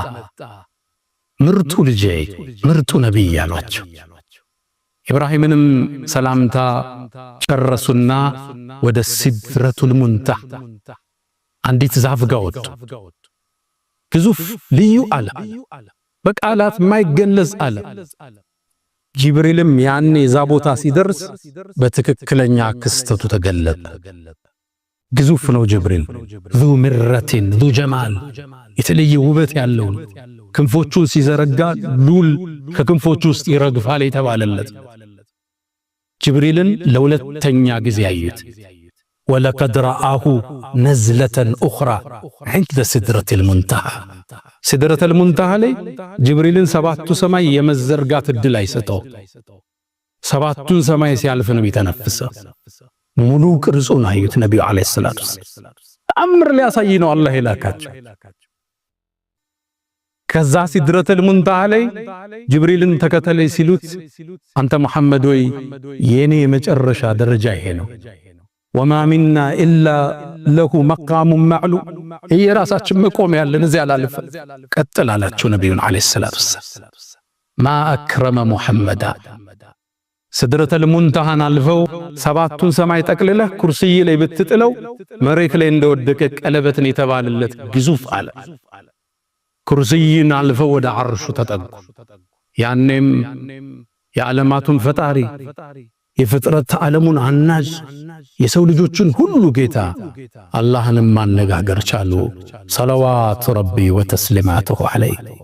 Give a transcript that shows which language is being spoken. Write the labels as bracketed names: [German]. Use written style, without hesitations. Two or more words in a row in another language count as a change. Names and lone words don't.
[Amharic] ምርጡ ልጄ ምርጡ ነብይ አሏቸው ኢብራሂምንም ሰላምታ ጨረሱና ወደ ሲድረቱል ሙንተሃ አንዲት ዛፍ ጋር ወጡ ግዙፍ ልዩ አለ በቃላት ማይገለጽ አለ ጅብሪልም ያኔ ዛ ቦታ ሲደርስ በትክክለኛ ክስተቱ ተገለጠ ግዙፍ ነው ጅብሪል [Arabic] ذو مرة ذو جمال [Amharic] የተለየ ውበት ያለው ክንፎቹን ሲዘረጋ ሉል ከክንፎቹ ውስጥ ይረግፋል የተባለለት ጅብሪልን ለሁለተኛ ጊዜ አዩት [Arabic] ولقد رآه نزلة أخرى عند سدرة المنتهى سدرة المنتهى [Amharic] ላይ ጅብሪልን ሰባቱ ሰማይ የመዘርጋት እድል አይሰጠው ሰባቱን ሰማይ ሲያልፍ ነው የተነፈሰው ሙሉ ቅርጹን አዩት ነብዩ [Arabic] عليه الصلاة [Amharic] ተአምር ሊያሳይ ነው አላህ የላካቸው ከዛ ሲድረቱል ሙንተሃ ላይ ጅብሪልን ተከተለይ ሲሉት አንተ መሐመድ ወይ የኔ የመጨረሻ ደረጃ ይሄ ነው [Arabic] وما منا إلا له مقام معلوم [Amharic] هي راساችን መቆም ያለን እዚያ አላልፈ ቀጥል አላችሁ ነብዩን [Arabic] عليه الصلاة والسلام ما أكرم [Amharic] محمد ሲድረቱል ሙንተሃን አልፈው ሰባቱን ሰማይ ጠቅልለህ ኩርሲይ ላይ ብትጥለው መሬት ላይ እንደወደቀ ቀለበትን የተባለለት ግዙፍ አለ ኩርሲይን አልፈው ወደ አርሹ ተጠጉ ያኔም የዓለማቱን ፈጣሪ የፍጥረት ዓለሙን አናጅ የሰው ልጆችን ሁሉ ጌታ አላህንም ማነጋገር ቻሉ [Arabic] صلوات ربي وتسليماته عليه